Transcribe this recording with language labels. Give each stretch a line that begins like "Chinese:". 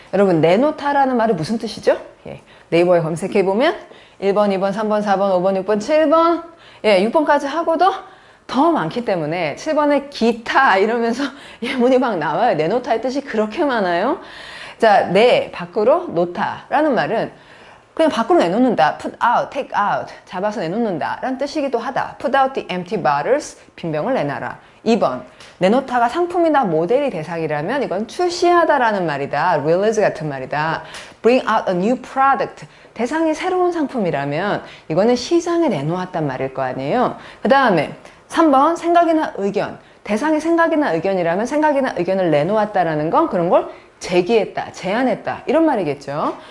Korean: 여러분 내놓다라는 말이 무슨 뜻이죠? 예, 네이버에 검색해보면 1번, 2번, 3번, 4번, 5번, 6번, 7번 6번까지 하고도 더 많기 때문에 7번에 기타 이러면서 예문이 막 나와요. 내놓다의 뜻이 그렇게 많아요. 자, 내 밖으로 놓다라는 말은 그냥 밖으로 내놓는다.
English: put out, take out,
Korean: 잡아서 내놓는다 라는 뜻이기도 하다.
English: put out the empty bottles,
Korean: 빈병을 내놔라. 2번, 내놓다가 상품이나 모델이 대상이라면 이건 출시하다라는 말이다. release 같은 말이다.
English: bring out a new product,
Korean: 대상이 새로운 상품이라면 이거는 시장에 내놓았단 말일 거 아니에요. 그 다음에 3번, 생각이나 의견, 대상이 생각이나 의견이라면 생각이나 의견을 내놓았다라는 건 그런 걸 제기했다, 제안했다 이런 말이겠죠.